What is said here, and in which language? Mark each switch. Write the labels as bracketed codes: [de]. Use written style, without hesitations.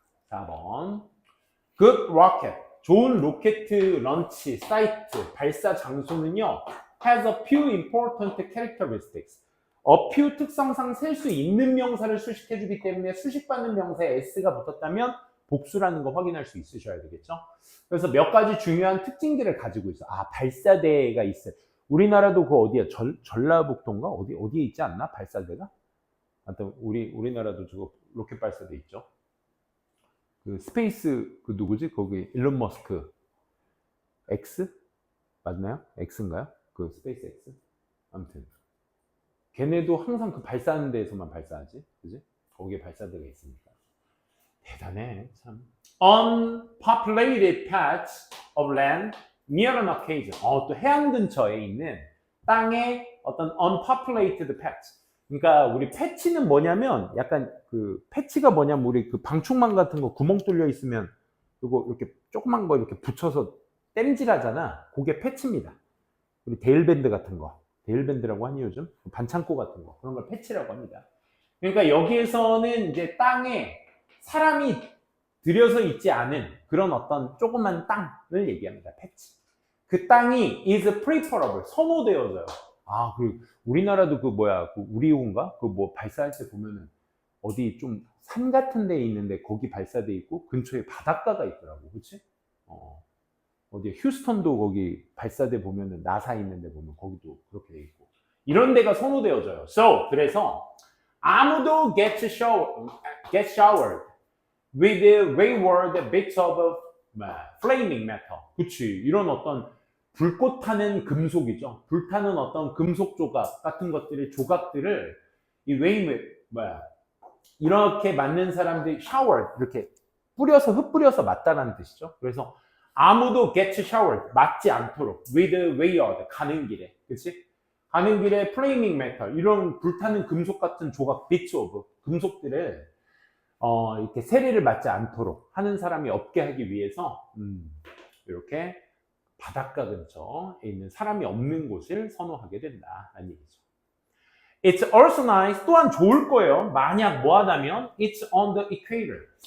[en] 4번. Good rocket. [ko] 좋은 로켓 런치 사이트 발사 장소는요. [en] has a few important characteristics. [ko] a few 특성상 셀 수 있는 명사를 수식해주기 때문에 수식받는 명사에 s가 붙었다면 복수라는 거 확인할 수 있으셔야 되겠죠. 그래서 몇 가지 중요한 특징들을 가지고 있어. 아, 발사대가 있어요. 우리나라도 그 어디야? 전라북도인가? 어디에 있지 않나? 발사대가? 하여튼 우리나라도 저거 로켓 발사대 있죠. 그 스페이스 그 누구지? 거기 일론 머스크 X 맞나요? X인가요? 그 스페이스 X? 아무튼 걔네도 항상 그 발사하는 데에서만 발사하지, 그지? 거기에 발사대가 있으니까 대단해 참. [en] Unpopulated patch of land near an occasion. [ko] 또 해안 근처에 있는 땅에 어떤 [en] unpopulated patch. [ko] 그러니까 우리 패치는 뭐냐면 약간 그 패치가 뭐냐면 우리 그 방충망 같은 거 구멍 뚫려 있으면 이거 이렇게 조그만 거 이렇게 붙여서 땜질하잖아. 그게 패치입니다. 우리 데일밴드 같은 거, 데일밴드라고 하니 요즘 반창고 같은 거 그런 걸 패치라고 합니다. 그러니까 여기에서는 이제 땅에 사람이 들여서 있지 않은 그런 어떤 조그만 땅을 얘기합니다. 패치. 그 땅이 [en] is preferable [ko] 선호되어져요. 아, 그리고 우리나라도 그 우리호인가? 그 뭐 발사할 때 보면은 어디 좀 산 같은 데 있는데 거기 발사돼 있고 근처에 바닷가가 있더라고. 그치? 어디 휴스턴도 거기 발사대 보면은 나사 있는데 보면 거기도 그렇게 돼 있고. 이런 데가 선호되어져요. 그래서 아무도 [en] get showered with wayward bits of flaming metal. [ko] 그치? 이런 어떤 불꽃 타는 금속이죠. 불타는 어떤 금속 조각 같은 조각들을 이 이렇게 맞는 사람들이 showered 이렇게 흩뿌려서 맞다라는 뜻이죠. 그래서 아무도 [en] get showered [ko] 맞지 않도록 [en] with wayward [ko] 가는 길에, 그렇지? 가는 길에 [en] flaming metal [ko] 이런 불타는 금속 같은 조각 [en] bits of [ko] 금속들을 이렇게 세례를 맞지 않도록 하는 사람이 없게 하기 위해서 이렇게 바닷가 근처에 있는 사람이 없는 곳을 선호하게 된다는 얘기죠. [en] It's also nice. [ko] 또한 좋을 거예요. 만약 뭐하다면 [en] It's on the equator.